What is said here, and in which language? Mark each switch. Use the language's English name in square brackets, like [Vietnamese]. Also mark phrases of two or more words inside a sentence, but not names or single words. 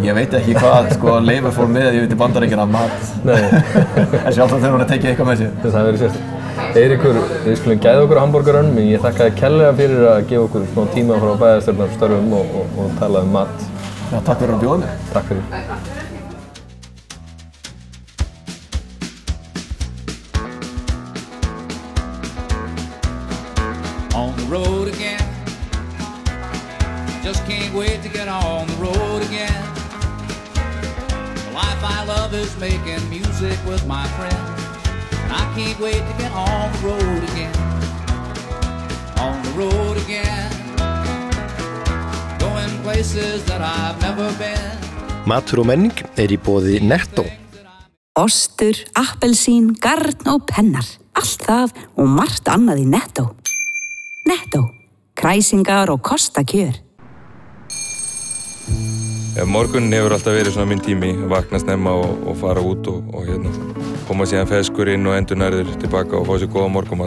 [Icelandic] Ég veit ekki hvað Leifur fór með yfir til Bandaríkjanna mat. Nei. En sjálf þá þurfum við að tekja eitthvað með sér. Það verður sérstætt. Eiríkur, við skulum gæða okkur á hamborgarunum, en ég þakka þér kærlega fyrir að gefa okkur smá tíma frá bæjarstjórnarstörfum og tala mat. Já, takk fyrir að bjóða mig. Takk fyrir. [English] On the road again. Just can't wait to get on the road again. The life I love is making music with my friends, and I can't wait to get on the road again. On the road again. Going places that I've never been. [Icelandic] Matur og menning í boði Netto. Ostur, appelsín, garn og pennar. Allt það og margt annað í Netto. Netto. kræsingar og kostakjör. Morgunin hefur alltaf verið svona minn tími, vakna snemma og fara út og koma síðan ferskur inn og endurnærður tilbaka og fá sér góða morgunmat.